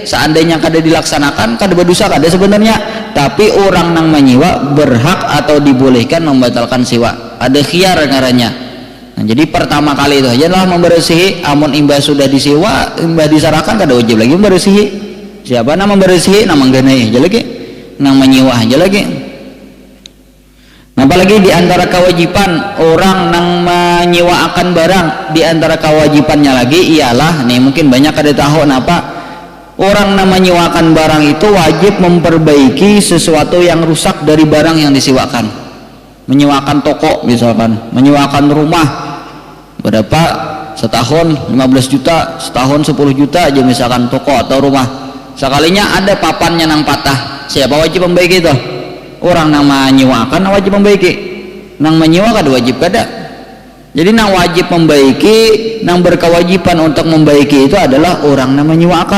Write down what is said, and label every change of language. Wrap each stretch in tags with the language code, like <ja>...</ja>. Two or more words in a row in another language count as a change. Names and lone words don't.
<id>Seandainya kada dilaksanakan kada berdosa kada sebenarnya, tapi orang yang menyewa berhak atau dibolehkan membatalkan sewa. Ada khiyar ngarannya.</id> <bjn>Nah, jadi pertama kali itu aja lah membersihi. Amun imbah sudah disewa, imbah diserahkan kada wajib lagi membersihi. Siapa nama membersihi, nama mengganai aja lagi, nama menyewa aja lagi.</bjn> <id>Nah, apalagi di antara kewajiban orang yang menyewakan barang, di antara kewajibannya lagi ialah, nih mungkin banyak ada tahu kenapa orang yang menyewakan barang itu wajib memperbaiki sesuatu yang rusak dari barang yang disewakan. Menyewakan toko misalkan, menyewakan rumah berapa setahun 15 juta, setahun 10 juta aja misalkan toko atau rumah.</id> <bjn>Sekalinya ada papannya nang patah, siapa wajib membaiki itu? Orang yang menyewakan wajib membaiki. Nang menyewa kada wajib kada.</bjn> <id>Jadi nang wajib membaiki, nang berkewajiban untuk membaiki itu adalah orang yang menyewakan.</id>